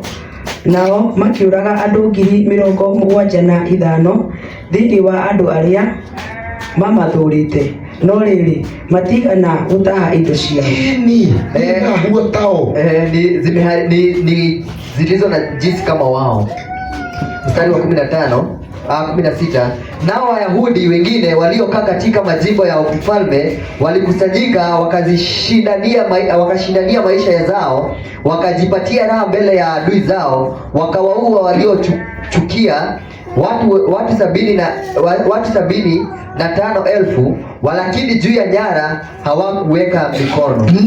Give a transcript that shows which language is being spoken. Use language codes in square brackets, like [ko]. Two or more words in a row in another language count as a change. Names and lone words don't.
[ki] Nao makĩũraga andũ 75,000 thĩinĩ wa andũ arĩa mamathũrĩte, no rĩrĩ matigana gũtaha indo ciao. [sw] Ni zilizo na jinsi kama wao. Mstari wa 16, nao Wayahudi wengine waliokaa katika majimbo ya ufalme walikusanyika, wakashindania maisha ya zao, wakajipatia raha mbele ya adui zao, wakawaua waliochukia watu 75,000, walakini juu ya nyara hawakuweka mikono.